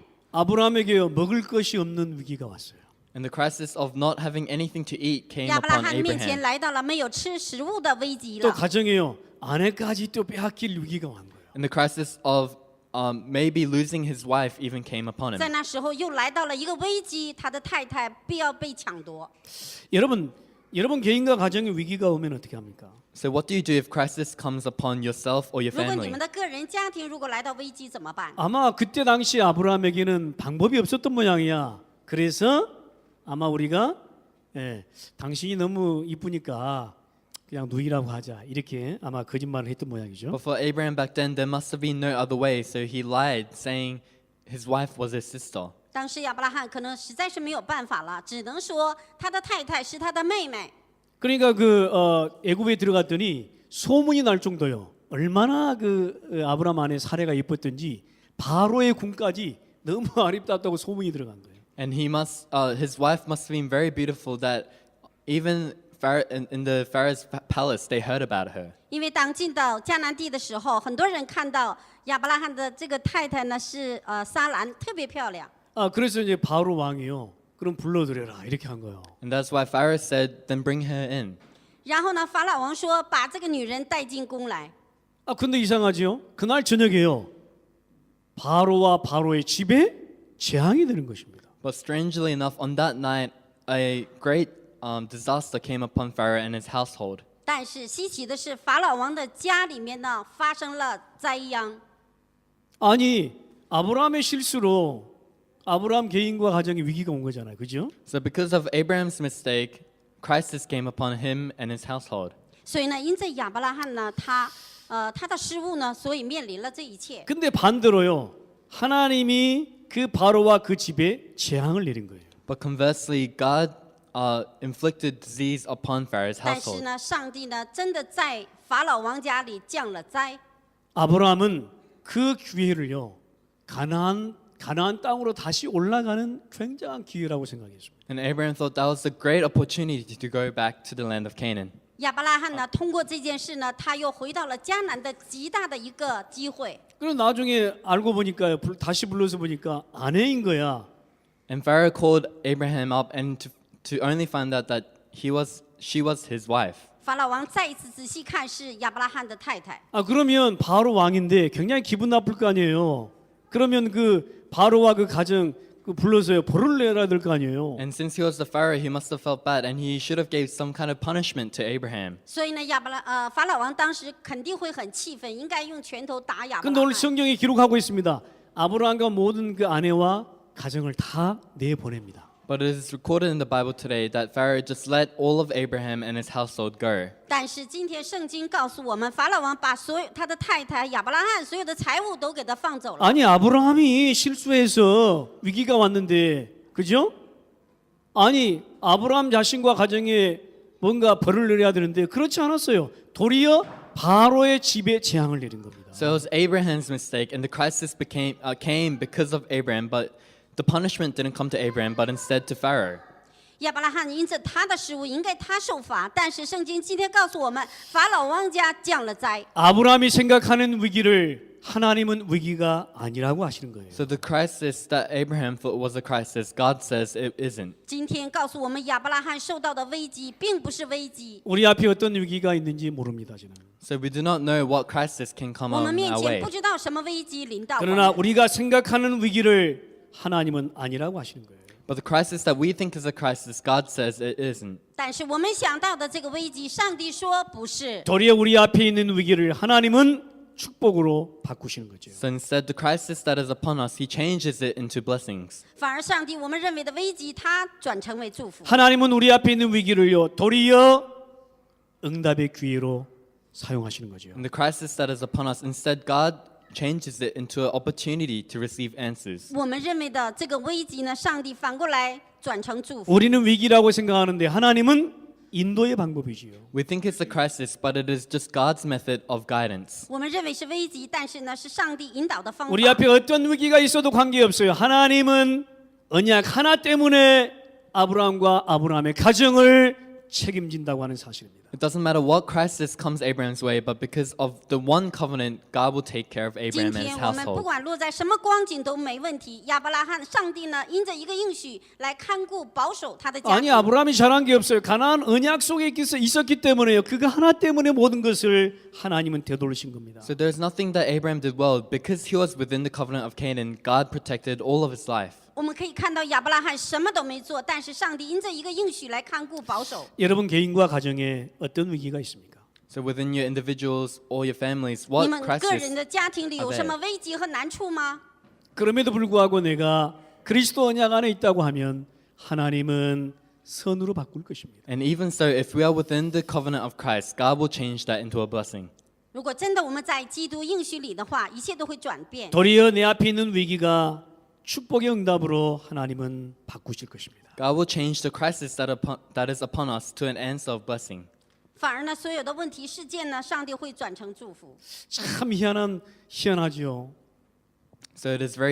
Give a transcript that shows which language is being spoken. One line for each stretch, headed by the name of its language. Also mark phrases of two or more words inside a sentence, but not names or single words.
Korean: 아브라함에게 먹을 것이 없는 위기가 왔어요.
English: And the crisis of not having anything to eat came
Chinese: 亚伯拉
English: upon
Chinese: 罕面前
English: Abraham.
Chinese: 来到了没有吃食物的危机
Korean: 또
Chinese: 了。
Korean: 가정에요 아내까지 또 빼앗길 위기가 온 거예요.
English: And the crisis of maybe losing his wife even came upon
Chinese: 在
English: him.
Chinese: 那时候又来到了一个危机，他的太太必要被抢夺。
Korean: 여러분 개인과 가정의 위기가 오면 어떻게 합니까?
English: So what do you do if crisis comes upon yourself or your
Chinese: 如果你
English: family?
Chinese: 们的个人家庭如果来到危机怎么办？
Korean: 아마 그때 당시 아브라함에게는 방법이 없었던 모양이야. 그래서 아마 우리가 당신이 너무 이쁘니까 그냥 누이라고 하자 이렇게 아마 거짓말을 했던 모양이죠.
English: But for Abraham back then, there must have been no other way. So he lied, saying his wife was his sister.
Chinese: 当时亚伯拉罕可能实在是没有办法了，只能说他的太太是他的妹妹。
Korean: 그러니까 애굽에 들어갔더니 소문이 날 정도요. 얼마나 아브라함 아내 사례가 예뻤던지 바로의 궁까지 너무 아름답다고 소문이 들어간 거예요.
English: And his wife must have been very beautiful that even in the Pharaoh's palace, they heard about her.
Chinese: 因为当进到迦南地的时候，很多人看到亚伯拉罕的这个太太呢是撒兰，特别漂亮。
Korean: 그래서 이제 바로 왕이요. 그럼 불러들여라 이렇게 한 거예요.
English: And that's why Pharaoh said, then bring her in.
Chinese: 然后呢，法老王说把这个女人带进宫来。
Korean: 근데 이상하지요? 그날 저녁에요. 바로와 바로의 집에 재앙이 되는 것입니다.
English: But strangely enough, on that night, a great disaster came upon Pharaoh and his household.
Chinese: 但是稀奇的是，法老王的家里面呢发生了灾殃。
Korean: 아니 아브라함의 실수로 아브라함 개인과 가정의 위기가 온 거잖아요. 그죠?
English: So because of Abraham's mistake, crisis came upon him and his household.
Chinese: 所以呢，因着亚伯拉罕呢，他的失误呢，所以面临了这一切。
Korean: 근데 반대로요. 하나님이 그 바로와 그 집에 재앙을 내린 거예요.
English: But conversely, God inflicted disease upon Pharaoh's
Chinese: 但是
English: household.
Chinese: 呢，上帝呢，真的在法老王家里降了灾。
Korean: 아브라함은 그 기회를요. 가나안 땅으로 다시 올라가는 굉장한 기회라고 생각했습니다.
English: And Abraham thought that was a great opportunity to go back to the land of Canaan.
Chinese: 亚伯拉罕呢，通过这件事呢，他又回到了迦南的极大的一个机会。
Korean: 그리고 나중에 알고 보니까 다시 불러서 보니까 아내인 거야.
English: And Pharaoh called Abraham up and to only find out that she was his wife.
Chinese: 法老王再一次仔细看，是亚伯拉罕的太太。
Korean: 그러면 바로 왕인데 굉장히 기분 나쁠 거 아니에요. 그러면 바로와 그 가정 불러서요 벌을 내야 될 거 아니에요.
English: And since he was the Pharaoh, he must have felt bad, and he should have gave some kind of punishment to Abraham.
Chinese: 所以呢，法老王当时肯定会很气愤，应该用拳头打亚伯
Korean: 근데
Chinese: 拉
Korean: 오늘
Chinese: 罕。
Korean: 성경이 기록하고 있습니다. 아브라함과 모든 그 아내와 가정을 다 내보냅니다.
English: But it is recorded in the Bible today that Pharaoh just let all of Abraham and his household go.
Chinese: 但是今天圣经告诉我们，法老王把他的太太亚伯拉罕所有的财物都给他放走了。
Korean: 아니 아브라함이 실수해서 위기가 왔는데 그죠? 아니 아브라함 자신과 가정에 뭔가 벌을 내려야 되는데 그렇지 않았어요. 도리어 바로의 집에 재앙을 내린 겁니다.
English: So it was Abraham's mistake, and the crisis came because of Abraham, but the punishment didn't come to Abraham, but instead to Pharaoh.
Chinese: 亚伯拉罕因着他的失误，应该他受罚。但是圣经今天告诉我们，法老王家降了灾。
Korean: 아브라함이 생각하는 위기를 하나님은 위기가 아니라고 하시는 거예요.
English: So the crisis that Abraham thought was a crisis, God says it isn't.
Chinese: 今天告诉我们，亚伯拉罕受到的危机并不是危机。
Korean: 우리 앞에 어떤 위기가 있는지 모릅니다. 저는.
English: So we do not know what crisis can come
Chinese: 我
English: on
Chinese: 们面
English: our
Chinese: 前
English: way.
Chinese: 不知道什么危机临到我
Korean: 그러나
Chinese: 们。
Korean: 우리가 생각하는 위기를 하나님은 아니라고 하시는 거예요.
English: But the crisis that we think is a crisis, God says it isn't.
Chinese: 但是我们想到的这个危机，上帝说不是。
Korean: 도리어 우리 앞에 있는 위기를 하나님은 축복으로 바꾸시는 거죠.
English: So instead, the crisis that is upon us, He changes it into blessings.
Chinese: 反而上帝我们认为的危机，他转成为祝福。
Korean: 하나님은 우리 앞에 있는 위기를요 도리어 응답의 기회로 사용하시는 거죠.
English: And the crisis that is upon us, instead, God changes it into an opportunity to receive answers.
Chinese: 我们认为的这个危机呢，上帝反过来转成祝福。
Korean: 우리는 위기라고 생각하는데 하나님은 인도의 방법이지요.
English: We think it's a crisis, but it is just God's method of guidance.
Chinese: 我们认为是危机，但是呢，是上帝引导的方法。
Korean: 우리 앞에 어떤 위기가 있어도 관계없어요. 하나님은 언약 하나 때문에 아브라함과 아브라함의 가정을 책임진다고 하는 사실입니다.
English: It doesn't matter what crisis comes Abraham's way, but because of the one covenant, God will take care of
Chinese: 今
English: Abraham and
Chinese: 天
English: his
Chinese: 我们不
English: household.
Chinese: 管落在什么光景都没问题。亚伯拉罕，上帝呢，因着一个应许来看顾保守他的家
Korean: 아니
Chinese: 庭。
Korean: 아브라함이 잘한 게 없어요. 가나안 언약 속에 있었기 때문에요. 그거 하나 때문에 모든 것을 하나님은 되돌리신 겁니다.
English: So there's nothing that Abraham did well. Because he was within the covenant of Canaan, God protected all of his life.
Chinese: 我们可以看到亚伯拉罕什么都没做，但是上帝因着一个应许来看顾保守。
Korean: 여러분 개인과 가정에 어떤 위기가 있습니까?
English: So within your individuals or your families,
Chinese: 你
English: what
Chinese: 们个人
English: crisis?
Chinese: 的家庭里有
English: are
Chinese: 什
English: there?
Chinese: 么危机和难处吗？
Korean: 그럼에도 불구하고 내가 그리스도 언약 안에 있다고 하면 하나님은 선으로 바꿀 것입니다.
English: And even so, if we are within the covenant of Christ, God will change that into a blessing.
Chinese: 如果真的我们在基督应许里的话，一切都会转变。
Korean: 도리어 내 앞에 있는 위기가 축복의 응답으로 하나님은 바꾸실 것입니다.
English: God will change the crisis that is upon us to an answer of blessing.
Chinese: 反而呢，所有的问题事件呢，上帝会转成祝福，
Korean: 참 희한하지요.
English: So it is very